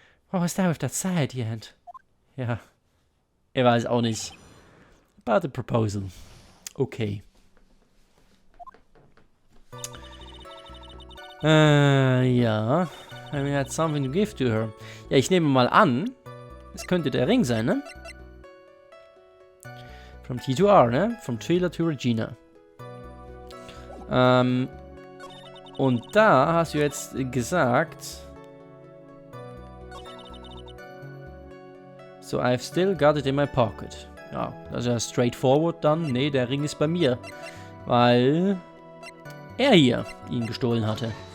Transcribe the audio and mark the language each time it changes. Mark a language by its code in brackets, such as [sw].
[en] What was that with that sigh at the end? [de] Ja. Ich weiß auch nicht. [en] About the proposal. [de] Okay. Ja. [en] I mean, I had something to give to her. [de] Ja, ich nehme mal an, es könnte der Ring sein, ne? [en] From T to R, ne? From Trailer to Regina. [de] Und da hast du jetzt gesagt... [en] So, I've still got it in my pocket. [de] Ja, das ist ja straightforward dann. Ne, der Ring ist bei mir. Weil er hier ihn gestohlen hatte.